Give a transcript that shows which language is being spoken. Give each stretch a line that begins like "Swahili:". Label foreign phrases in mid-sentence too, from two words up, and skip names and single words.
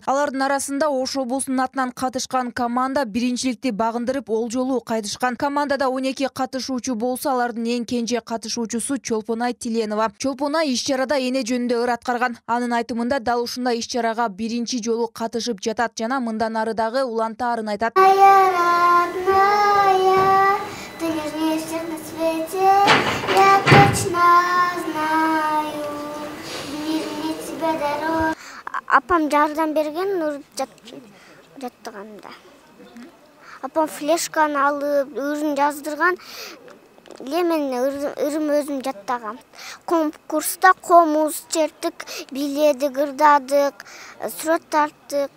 Kyrgyz: Алардын арасында Ош облусунун атынан катышкан команда биринчиликти багындырып, ол жолу кайтышкан. Командада 12 катышуучу болсо, алардын эң кенже катышуучусу Чолпонай Тиленова. Чолпонай иш-чарада эне жөнүндө ыр аткарган. Анын айтымында дал ушундай иш-чарага биринчи жолу катышып жатат жана мындан ары дагы улантаарын айтат.
Russian: Ты нежнее всех на свете, я точно знаю, в мире нет тебя дорог.
Kyrgyz: Апам жардам берген урып жаттыганда. Апам флешканы алып, ырын жаздырган. Мен ырым өзүм жаттагам. Конкурста комуз чертик, биледик, ырдадык, сүрөт тарттык.